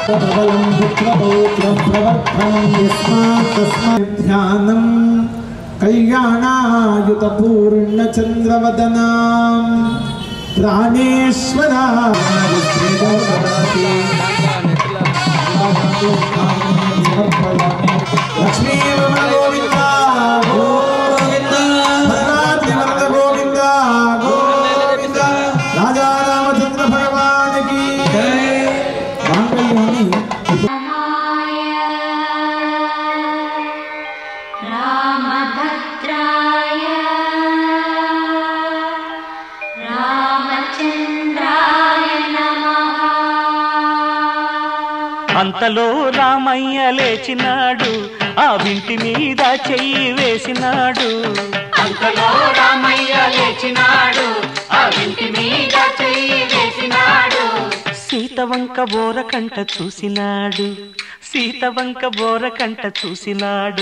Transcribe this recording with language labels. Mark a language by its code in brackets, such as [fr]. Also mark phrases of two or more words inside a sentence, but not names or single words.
[sa] सबलं पुत्रपौत्रप्रवर्धनं यस्मात् तस्मात् ध्यानं कल्याणायुतपूर्णचन्द्रवदनां प्राणेश्वराय लक्ष्मी गोविंद गोविंद भद्राद्रिवरद गोविंद गोविंद [hi] राजा रामचंद्र भगवान की जय। [sa] रामभद्राय रामचंद्राय नमः। [te] అంతలో రామయ్య లేచినాడు, ఆ వింటి మీద చెయ్యి వేసినాడు. అంతలో రామయ్య లేచినాడు, ఆ వింటి మీద చెయ్యి వేసినాడు. సీతవంక బోరకంట చూసినాడు, సీతవంక బోరకంట చూసినాడు.